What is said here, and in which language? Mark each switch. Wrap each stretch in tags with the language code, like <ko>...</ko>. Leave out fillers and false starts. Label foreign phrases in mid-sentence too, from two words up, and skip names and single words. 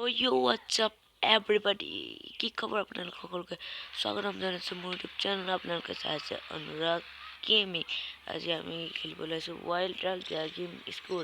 <en>Yo, what's up everybody?</en> <as>কি খবৰ আপোনালোক সকলোকে স্বাগতম জনাইছোঁ মোৰ</as> <en>YouTube channel</en> <as>আপোনালোকে চাই আছে অনুৰাগ গেমিং। আজি আমি খেলিবলৈ আছোঁ वाइल्ड ड्रैगन गेम स्कूल।</as>